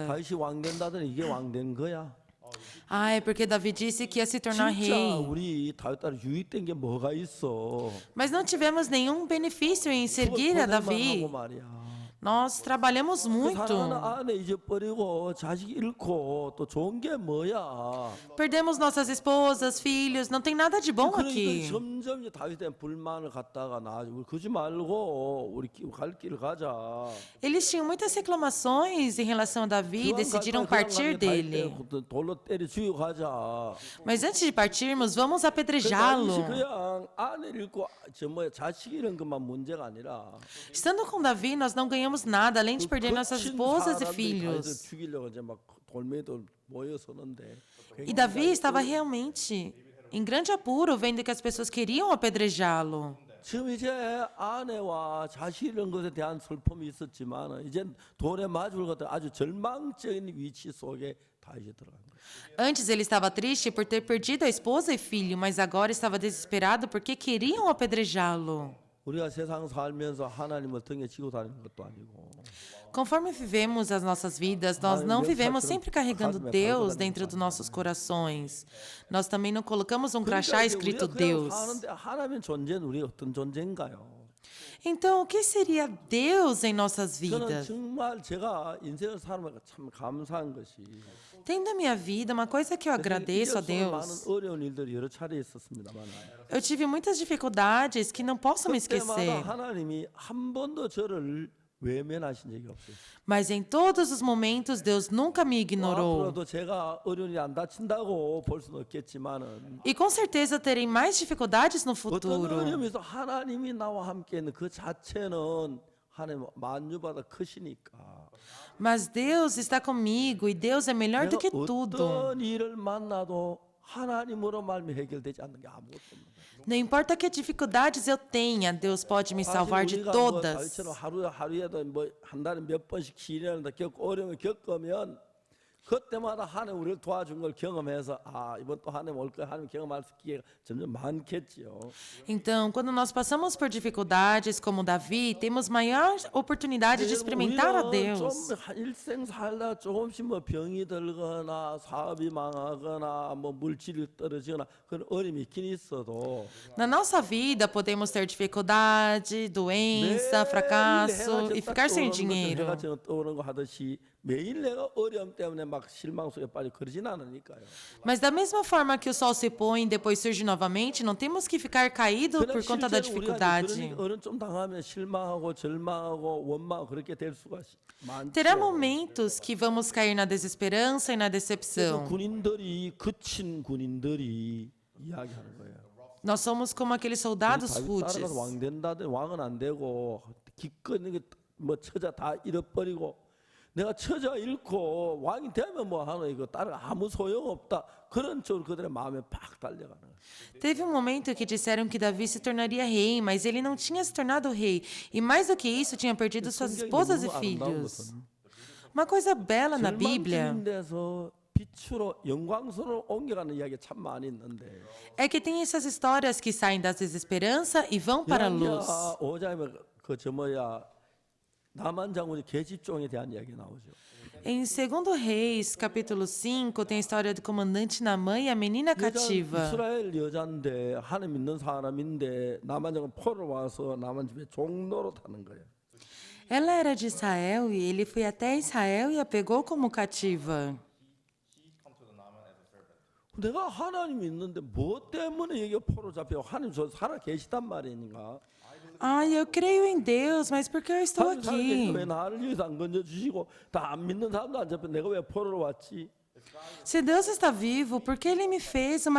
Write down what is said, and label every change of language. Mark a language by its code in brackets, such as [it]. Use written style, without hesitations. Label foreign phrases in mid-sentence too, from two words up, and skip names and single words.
[ko] 다윗이 왕 된다더니 이게 왕 된 거야. [pt] Ah, é porque Davi disse que ia se tornar [ko] 진짜 [pt] rei. [ko] 우리 다윗 딸 유익된 게 뭐가 있어? [pt] Mas não tivemos nenhum benefício em seguir a [ko] 고생만 [pt] Davi. [ko] 하고 말이야. [pt] Nós trabalhamos [ko] 그 [pt] muito. [ko] 사랑하는 아내 잊어버리고 자식 잃고 또 좋은 게 뭐야? [pt] Perdemos nossas esposas, filhos, não tem nada de bom [ko] 그러니까 [pt] aqui. [ko] 점점 이제 다윗에 불만을 갖다가 우리 그러지 말고 우리 갈 길을 가자. [pt] Eles tinham muitas reclamações em relação a Davi e decidiram partir dele. [ko] 돌로 때려 죽이고 가자. [pt] Mas antes de partirmos, vamos [ko] 다윗이 [pt] apedrejá-lo. [ko] 그냥 아내 잃고 자식 잃은 것만 문제가 아니라 [pt] Estando com Davi, nós não ganhamos nada, além de perder nossas [ko] 거친 [pt] esposas e [ko] 사람들이 다윗을 [pt] filhos. [ko] 죽이려고 이제 막 돌멩이도 모여서는데 [pt] E Davi estava realmente em grande apuro, vendo que as pessoas queriam apedrejá-lo. [ko] 지금 이제 아내와 자식 이런 것에 대한 슬픔이 있었지만 이제 돌에 맞을 것 같은 아주 절망적인 위치 속에 다윗이 들어간 거예요. [pt] Antes ele estava triste por ter perdido a esposa e filho, mas agora estava desesperado porque queriam apedrejá-lo. [ko] 우리가 세상 살면서 하나님을 등에 지고 다니는 것도 아니고 [pt] Conforme vivemos as nossas vidas, nós não vivemos sempre carregando Deus dentro dos nossos corações. Nós também não colocamos um crachá [ko] 그러니까 이제 [pt] escrito [ko] 우리가 그냥 [pt] Deus. [ko] 사는데 하나님의 존재는 우리 어떤 존재인가요? [pt] Então, o que seria Deus em nossas [ko] 저는 [pt] vidas? [ko] 정말 제가 인생을 살면서 참 감사한 것이 [pt] Tendo a minha vida, uma coisa que eu agradeço a [ko] 잊을 수 [pt] Deus, [ko] 많은 어려운 일들이 여러 차례 있었습니다만 [pt] eu tive muitas dificuldades que não posso me [ko] 그때마다 [pt] esquecer. [ko] 하나님이 한 번도 저를 외면하신 적이 없어요. [pt] Mas em todos os momentos, Deus nunca me ignorou. [ko] 앞으로도 제가 어려운 일이 안 다친다고 볼 수는 없겠지만은 [pt] E com certeza terei mais dificuldades no [ko] 어떤 [pt] futuro. [ko] 어려움에서 하나님이 나와 함께 있는 그 자체는 하나님 만유보다 크시니까 [pt] Mas Deus está comigo e Deus é melhor do [ko] 내가 [pt] que tudo. [ko] 어떤 일을 만나도 하나님으로 말미 해결되지 않는 게 아무것도 없는 거예요. [pt] Não importa que dificuldades eu tenha, Deus pode me salvar de [ko] 우리가 [pt] todas. [ko] 다윗처럼 하루에도 한 달에 몇 번씩 시련을 겪고 어려움을 겪으면 그때마다 하나님 우리를 도와준 걸 경험해서 이번 또 하나님 올 거야 하나님 경험할 기회가 점점 많겠지요. [pt] Então, quando nós passamos por dificuldades como Davi, temos maior oportunidade de experimentar a Deus. [ko] 좀 일생 살다 조금씩 뭐 병이 들거나 사업이 망하거나 뭐 물질이 떨어지거나 그런 어려움이 있긴 있어도 [pt] Na nossa vida, podemos ter dificuldade, doença, fracasso e ficar sem dinheiro. [ko] 해가 떠오르는 거 하듯이 매일 내가 어려움 때문에 막 실망 속에 빠져 그러진 않으니까요. [pt] Mas da mesma forma que o sol se põe e depois surge novamente, não temos que ficar caído por conta da dificuldade. [ko] 어른 좀 당하면 실망하고 절망하고 원망하고 그렇게 될 수가 많죠. [pt] Terá momentos que vamos cair na desesperança e na [ko] 그래서 [pt] decepção. [ko] 군인들이 그친 군인들이 이야기하는 거예요. [pt] Nós somos como aqueles soldados [ko] 다윗 [pt] rudes. [ko] 따라가서 왕 된다더니 왕은 안 되고 기껏 뭐 처자 다 잃어버리고 내가 처자 잃고 왕이 되면 뭐 하노 이거 따라 아무 소용 없다 그런 쪽으로 그들의 마음에 팍 달려가는 거예요. [pt] Teve um momento que disseram que Davi se tornaria rei, mas ele não tinha se tornado rei. E mais do que isso, tinha perdido suas esposas e filhos. Uma coisa bela na Bíblia [ko] 절망적인 데서 빛으로 영광스러워 옮겨가는 이야기 참 많이 있는데 [pt] é que tem essas histórias que saem da desesperança e vão para a luz. [ko] 5장에 나만 장군이 계집종에 대한 이야기 나오죠. [pt] Em 2 Reis, capítulo 5, tem a história do comandante Naamã e a menina cativa. [ko] 이스라엘 여자인데 하나님 믿는 사람인데 나만 장군 포로 와서 나만 집에 종로로 타는 거예요. [pt] Ela era de Israel e ele foi até Israel e a pegou como cativa. [ko] 내가 하나님이 있는데 뭐 때문에 이게 포로 잡혀? 하나님 저 살아 계시단 말이니까. [pt] Eu creio em Deus, mas por que eu estou [ko] 하나님 살아 계시는데 [pt] aqui? [ko] 왜 나를 여기서 안 건져 주시고 다 안 믿는 사람도 안 잡혀? 내가 왜 포로로 왔지? [pt] Se Deus está vivo, por que Ele me fez uma